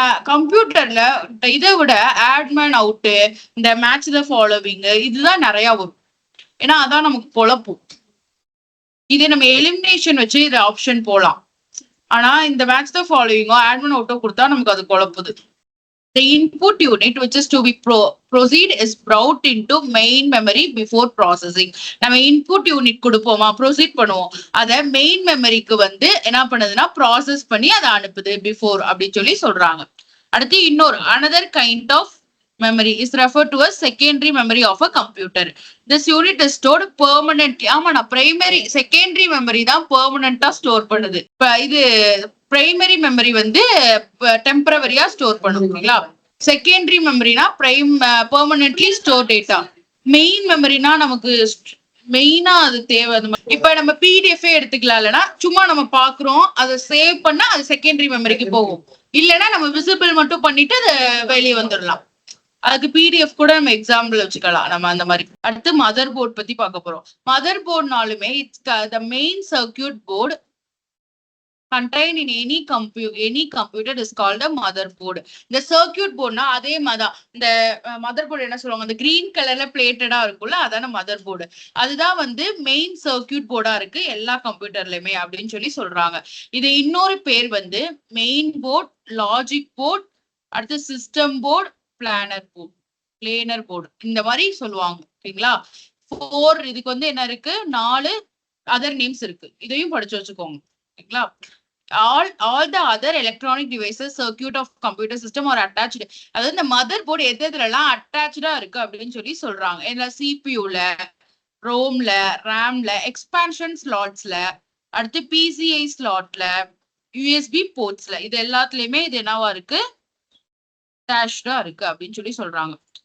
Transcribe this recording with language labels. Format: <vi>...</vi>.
<ta>கம்ப்யூட்டர்ல இதை விட ஆட்மேன் அவுட்டு, இந்த மேட்ச் த ஃபாலோவிங் இதுதான் நிறைய வரும். ஏன்னா அதான் நமக்கு குழப்பும். இதே நம்ம எலிமினேஷன் வச்சு இது ஆப்ஷன் போலாம். ஆனா இந்த மேட்ச் த ஃபாலோவிங்கோ ஆட்மேன் அவுட்டோ கொடுத்தா நமக்கு அது குழப்புது.</ta> <en>The input unit which is to be proceed is brought into main memory before processing.</en> <ta>நம்ம input unit கொடுப்போமா, ப்ரொசீட் பண்ணுவோம். அதை மெயின் மெமரிக்கு வந்து என்ன பண்ணுதுன்னா ப்ராசஸ் பண்ணி அதை அனுப்புது பிஃபோர் அப்படின்னு சொல்லி சொல்றாங்க. அடுத்து இன்னொரு</ta> <en>another kind of memory is referred to as secondary memory of a computer. This unit is stored permanently.</en> <ta>ஆமா, நான் பிரைமரி செகண்டரி மெமரி தான் பெர்மனண்டா ஸ்டோர் பண்ணுது. இது பிரைமரி மெமரி வந்து டெம்பரவரியா ஸ்டோர் பண்ணுவீங்களா? Secondary மெமரினா permanently store data. Main மெமரினா நமக்கு மெயினா அது தேவை. இப்ப நம்ம பிடிஎஃப் எடுத்துக்கலாம். இல்லைன்னா சும்மா நம்ம பாக்குறோம், அதை சேவ் பண்ணா அது செகண்டரி மெமரிக்கு போகும். இல்லைன்னா நம்ம விசிபிள் மட்டும் பண்ணிட்டு அதை வெளியே வந்துடலாம். அதுக்கு பிடிஎஃப் கூட நம்ம எக்ஸாம்பிள் வச்சுக்கலாம் நம்ம அந்த மாதிரி. அடுத்து மதர் போர்ட் பத்தி பார்க்க போறோம். Mother போர்ட்னாலுமே</ta> <en>It's the main circuit board contained in any computer is called a motherboard.</en> <ta>இந்த சர்க்கியூட் போர்ட்னா அதே மாதிரிதான். இந்த மதர் போர்டு என்ன சொல்லுவாங்க, அந்த கிரீன் கலர்ல பிளேட்டடா இருக்கும்ல, அதான மதர் போர்டு. அதுதான் வந்து மெயின் சர்க்கியூட் போர்டா இருக்கு எல்லா கம்ப்யூட்டர்லயுமே அப்படின்னு சொல்லி சொல்றாங்க. இது இன்னொரு பேர் வந்து மெயின் போர்ட், லாஜிக் போர்ட், அடுத்து சிஸ்டம் போர்டு, பிளானர் போர்டு இந்த மாதிரி சொல்லுவாங்க. ஓகேங்களா? 4 இதுக்கு வந்து என்ன இருக்கு, 4 அதர் நேம்ஸ் இருக்கு. இதையும் படிச்சு வச்சுக்கோங்க. ஓகேங்களா?</ta> <en>all the other electronic devices circuit of computer system are attached.</en> <ta>அதாவது இந்த மதர் போர்டு எதுலாம் அட்டாச்சா இருக்கு அப்படின்னு சொல்லி சொல்றாங்க. இதுல சிபியூல, ரோம்ல, ரேம்ல, எக்ஸ்பான்ஷன் ஸ்லாட்ஸ்ல, அடுத்து பிசிஐ ஸ்லாட்ல, யூஎஸ்பி போர்ட்ஸ்ல, இது எல்லாத்துலயுமே இது என்னவா இருக்கு, அட்டாச்சா இருக்கு அப்படின்னு சொல்லி சொல்றாங்க.</ta>